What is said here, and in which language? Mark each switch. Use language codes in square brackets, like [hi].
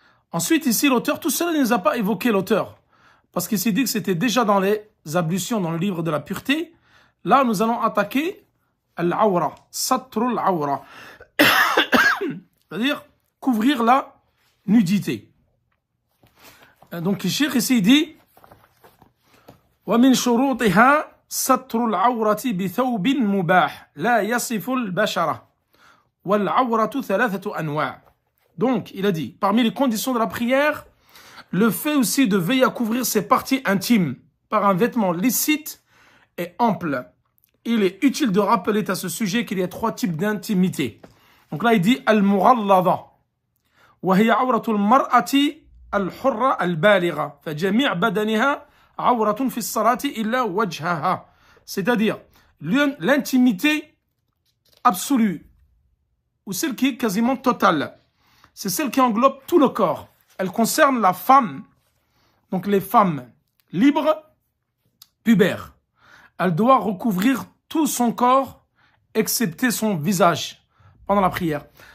[fr] Ensuite, ici, l'auteur, tout cela ne nous a pas évoqué l'auteur. Parce qu'il s'est dit que c'était déjà dans les ablutions, dans le livre de la pureté. Là, nous allons attaquer al-awra, satrul awra. C'est-à-dire couvrir la nudité. Donc, le cheikh ici dit [ar] وَمِنْ شُرُوطِهَا سَتْرُ الْعَوْرَةِ بِثَوْبٍ مُبَاحٍ لَا يَصِفُ الْبَشَرَةِ وَالْعَوْرَةُ ثَلَاثَةُ أَنْوَاعٍ. [fr] Donc, il a dit, parmi les conditions de la prière, le fait aussi de veiller à couvrir ses parties intimes par un vêtement licite et ample. Il est utile de rappeler à ce sujet qu'il y a trois types d'intimité. Donc là, il dit al-mughallada. [ar] وهي عورة المرأة الحرة البالغة فجميع بدنها عورة في الصلاة إلا وجهها. [fr] C'est-à-dire l'intimité absolue ou celle qui est quasiment totale. C'est celle qui englobe tout le corps. Elle concerne la femme, donc les femmes libres, pubères. Elle doit recouvrir tout son corps, excepté son visage, pendant la prière.